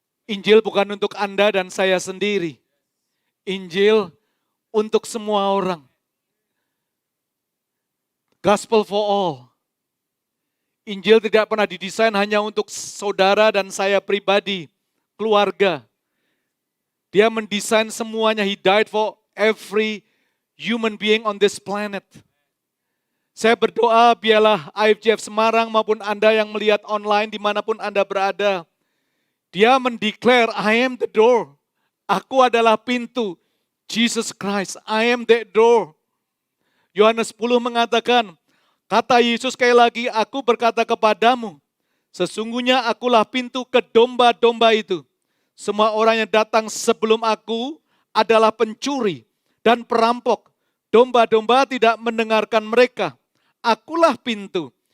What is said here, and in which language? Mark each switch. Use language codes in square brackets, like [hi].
[id] Injil bukan untuk Anda dan saya sendiri. Injil untuk semua orang. [en] Gospel for all. [id] Injil tidak pernah didesain hanya untuk saudara dan saya pribadi, keluarga. Dia mendesain semuanya. [en] He died for every human being on this planet. [id] Saya berdoa biarlah IFJF Semarang maupun Anda yang melihat online dimanapun Anda berada. Dia mendeklar, [en] I am the door. [id] Aku adalah pintu. [en] Jesus Christ, I am that door. [id] Yohanes 10 mengatakan, kata Yesus sekali lagi, aku berkata kepadamu, sesungguhnya akulah pintu ke domba-domba itu. Semua orang yang datang sebelum aku adalah pencuri dan perampok. Domba-domba tidak mendengarkan mereka. Akulah pintu.